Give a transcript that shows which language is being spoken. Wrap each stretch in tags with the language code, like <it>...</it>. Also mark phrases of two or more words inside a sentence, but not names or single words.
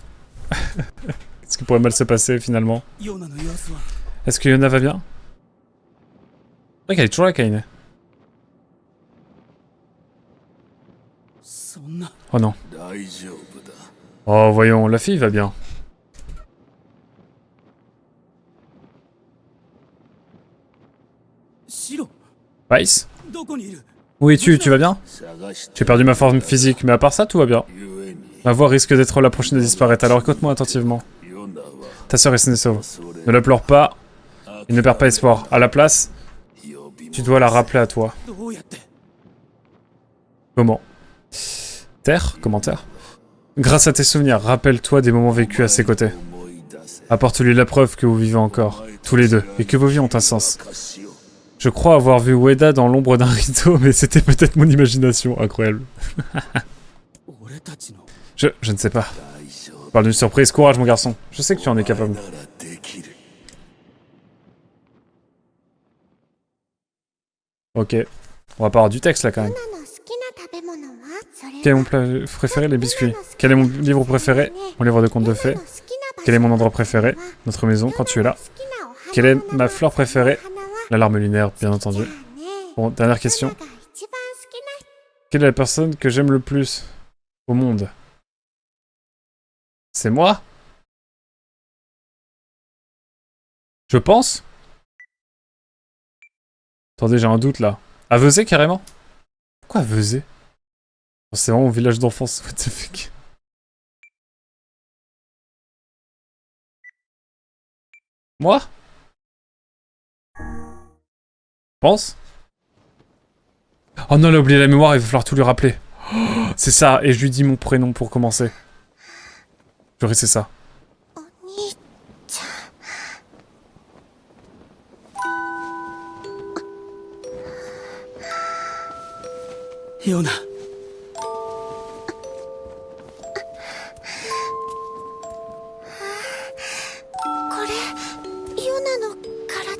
<fr>Qu'est-ce qui pourrait mal se passer finalement?</fr> <ja>ヨナの様子は</ja> <fr>Est-ce que Yona va bien? C'est vrai qu'elle est toujours là, Kaine.</fr> <ja>そんな。</ja> <fr>Oh non.</fr> <ja>大丈夫だ。</ja> <fr>Oh voyons, la fille va bien. シロ Vice?</fr> <ja>どこにいる？</ja> <fr>Où es-tu? Tu vas bien?</fr> <ja>探して</ja> <fr>J'ai perdu ma forme physique, mais à part ça, tout va bien.</fr> <ja>ゆえに</ja> <fr>Ma voix risque d'être la prochaine à disparaître, alors écoute-moi attentivement.</fr> <ja>ヨナは</ja> <fr>Ta sœur est saine et sauve.</fr> <ja>それ</ja> <fr>Ne la pleure pas, et ne perds pas espoir. À la place,</fr> <ja>呼び</ja> <fr>tu dois la rappeler à toi.</fr> <ja>どうやって？</ja> <fr>Comment? Terre? Commentaire? Grâce à tes souvenirs, rappelle-toi des moments vécus à ses côtés.</fr> <ja>思い出せ。</ja> <fr>Apporte-lui la preuve que vous vivez encore, tous les deux, et que vos vies ont un sens.</fr> <ja>証を</ja> <fr>Je crois avoir vu Ueda dans l'ombre d'un rideau, mais c'était peut-être mon imagination. Incroyable.</fr> <ja>俺たちの</ja> <fr>Je ne sais pas.</fr> <ja>大丈夫</ja> <fr>Je parle d'une surprise. Courage, mon garçon. Je sais que tu en es capable.</fr> <ja>ならできる。</ja> <fr>Ok. On va pas avoir du texte là quand même.</fr> <ja>ヨナの好きな食べ物はそれは</ja> <fr>Quel est mon plat préféré? Les biscuits. Quel est mon livre préféré? Mon livre de contes de fées. Quel est mon endroit préféré? Notre maison quand tu es là. Quelle est ma fleur préférée? L'alarme lunaire, bien entendu. Bon, dernière question. Quelle est la personne que j'aime le plus au monde? C'est moi? Je pense? Attendez, j'ai un doute là. À Vezé carrément? Pourquoi à Vezé? C'est vraiment mon village d'enfance,</fr> <en>what the fuck.</en> <fr>Moi? Pense? Oh non, elle a oublié la mémoire, il va falloir tout lui rappeler. Oh, c'est ça, et je lui dis mon prénom pour commencer. J'aurais c'est ça.</fr> <ja>お兄ちヨナ。ゃんこれヨナの体</ja>